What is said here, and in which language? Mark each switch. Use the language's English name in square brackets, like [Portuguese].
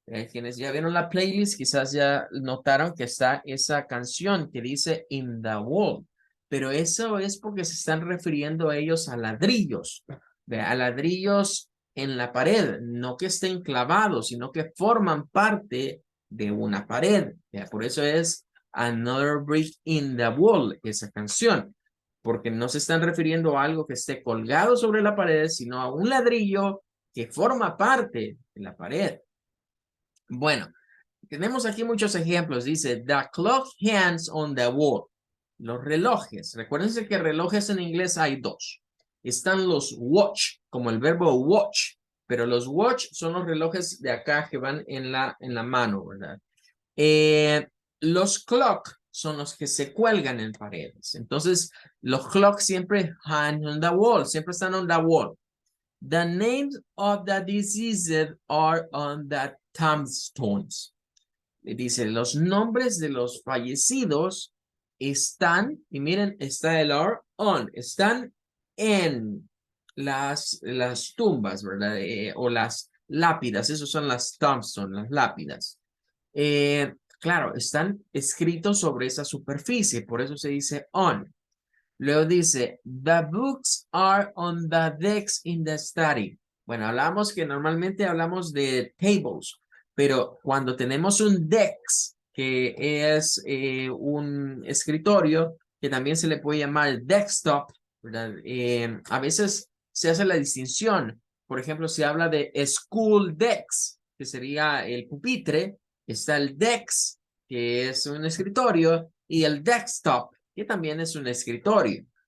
[Spanish] Quienes ya vieron la playlist quizás ya notaron que está esa canción que dice In the Wall, pero eso es porque se están refiriendo a ellos a ladrillos, a ladrillos en la pared, no que estén clavados, sino que forman parte de una pared. ¿Ya? Por eso es Another Brick in the Wall, esa canción, porque no se están refiriendo a algo que esté colgado sobre la pared, sino a un ladrillo que forma parte de la pared. Bueno, tenemos aquí muchos ejemplos. Dice, [English] the clock hands on the wall. [Spanish] Los relojes. Recuérdense que relojes en inglés hay dos. Están los watch, como el verbo watch, pero los watch son los relojes de acá que van en la mano, ¿verdad? Los clock son los que se cuelgan en paredes. Entonces, los clock siempre [English] hang on the wall, [Spanish] siempre están [English] on the wall. The names of the deceased are on the tombstones. [Spanish] Dice, los nombres de los fallecidos están, y miren, está el [English] are on, [Spanish] están en las tumbas, ¿verdad? O las lápidas, esos son las tombstones, las lápidas. Claro, están escritos sobre esa superficie, por eso se dice on. Luego dice, [English] the books are on the decks in the study. [Spanish] Bueno, hablamos que normalmente hablamos de tables, pero cuando tenemos un desk, que es un escritorio, que también se le puede llamar desktop, ¿verdad? A veces se hace la distinción. Por ejemplo, se habla de school decks, que sería el pupitre, está el desk, que es un escritorio, y el desktop, que también es un escritorio.